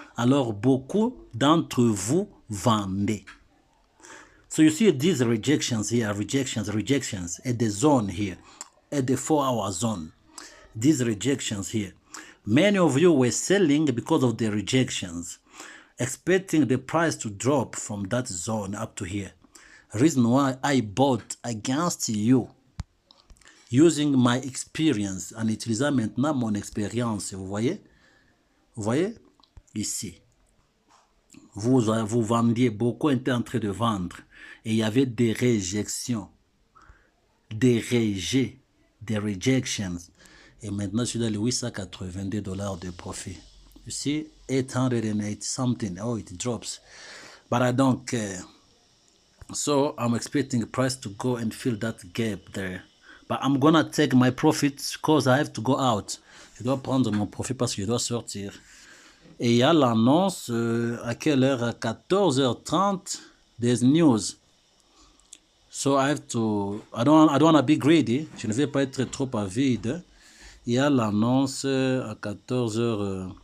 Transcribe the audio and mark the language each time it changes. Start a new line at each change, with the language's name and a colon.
French: Alors, beaucoup d'entre vous vendez.
English: So you see these rejections here, rejections, at the zone here, at the 4-hour zone. These rejections here. Many of you were selling because of the rejections, expecting the price to drop from that zone up to here. Reason why I bought against you, using my experience,
French: en utilisant maintenant mon expérience. Vous voyez? Vous voyez? Ici. Vous vendiez, beaucoup étaient en train de vendre. Et il y avait des réjections, des rejets, des rejections. Et maintenant, je suis dans les 882 $ de profit.
English: You see, 808 something. Oh, it drops. But I don't care. So, I'm expecting the price to go and fill that gap there. But I'm gonna take my profits because I have to go out.
French: Je dois prendre mon profit parce que je dois sortir. Et il y a l'annonce à quelle heure? À 14h30,
English: there's news. So I have to, I don't want to be greedy.
French: Je ne vais pas être trop avide. Il y a l'annonce à 14 heures.